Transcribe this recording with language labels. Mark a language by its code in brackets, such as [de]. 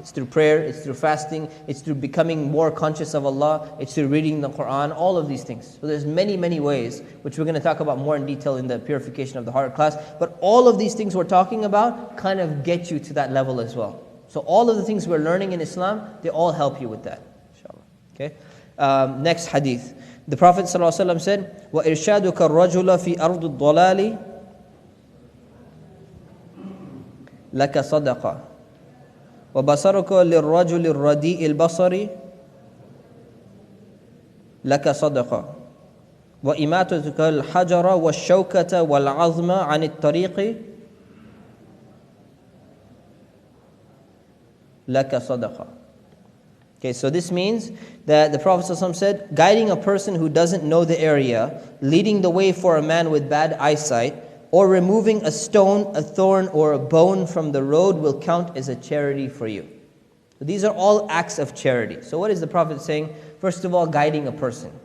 [en] It's through prayer, it's through fasting, it's through becoming more conscious of Allah, it's through reading the Quran, all of these things. So there's many, many ways, which we're going to talk about more in detail in the purification of the heart class. But all of these things we're talking about kind of get you to that level as well. So all of the things we're learning in Islam, they all help you with that. Inshallah. Okay. Next hadith. The Prophet ﷺ said, [ar] وَإِرْشَادُكَ الرَّجُلَ فِي أَرْضِ الضَّلَالِ لك صدقة وبصرك للرجل الرديء البصر لك صدقة وإماتتك الحجر والشوكة والعظم عن الطريق لك صدقة. [en] Okay, so this means that the Prophet ﷺ said, guiding a person who doesn't know the area, leading the way for a man with bad eyesight, or removing a stone, a thorn, or a bone from the road will count as a charity for you. So these are all acts of charity. So what is the Prophet saying? First of all, guiding a person.